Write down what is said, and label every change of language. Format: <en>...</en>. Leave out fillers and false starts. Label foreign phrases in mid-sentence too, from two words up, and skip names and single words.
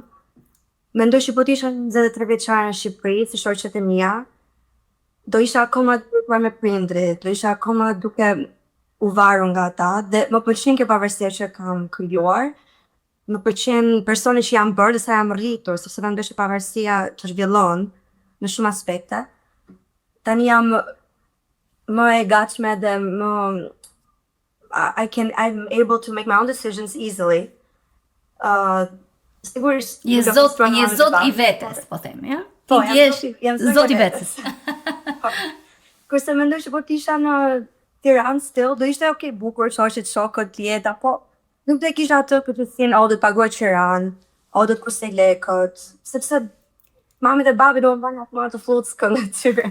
<sq>Mendoj që po të isha 23 vjeçare në Shqipëri, si shoqet e mia, do isha akoma duke me prindrit, do isha akoma duke u varur nga ata, dhe më pëlqen kjo pavarësia që kam krijuar. Më pëlqen personi që jam bërë dhe sa jam rritur, sepse mendoj që pavarësia të zhvillon në shumë aspekte. Tani jam më e gatshme dhe më</sq> <en>I'm able to make my own decisions easily.</en> <sq>Sigurisht je zot i vetes, po them, ja? Po, jam zot i vetes. Kurse mendoj që po t'isha në Tiranë still, do ishte okay, bukur, shoqet, shokët, jeta, po nuk do e kisha atë këtësin, do të paguaj qiran, do të kursej lekët, sepse mami dhe babi do më banë atë marë të fluckën në tyre.</sq>